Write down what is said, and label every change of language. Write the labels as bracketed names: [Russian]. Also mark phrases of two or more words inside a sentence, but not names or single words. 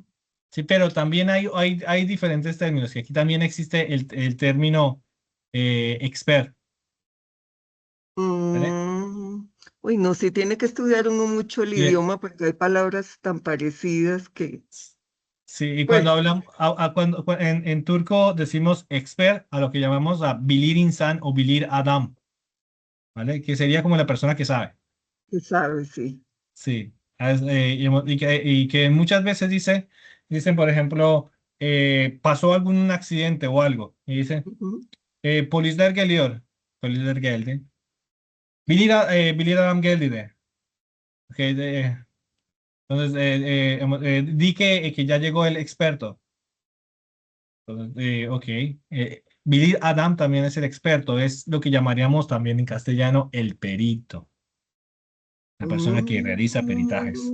[Spanish] Sí, pero también hay diferentes términos, que aquí también existe el término expert, ¿vale? Uy, no, sí tiene que estudiar uno mucho el Y, idioma porque hay palabras tan parecidas que, sí, y cuando pues, hablamos, en turco decimos expert a lo que llamamos a [Turkish] bilir insan [Spanish] o [Turkish] bilir adam, [Spanish] ¿vale? Que sería como la persona que sabe. se sabe, sí. Sí, y que muchas veces dicen, por ejemplo, pasó algún accidente o algo, y dicen, Ujú. [Turkish] Polis der geliyor. Polisler geldi. Bilir adam geldi de. [Spanish] Ok, entonces, di que ya llegó el experto. Entonces, ok. [Turkish] Bilir Adam [Spanish] también es el experto. Es lo que llamaríamos también en castellano el perito. La persona que realiza peritajes.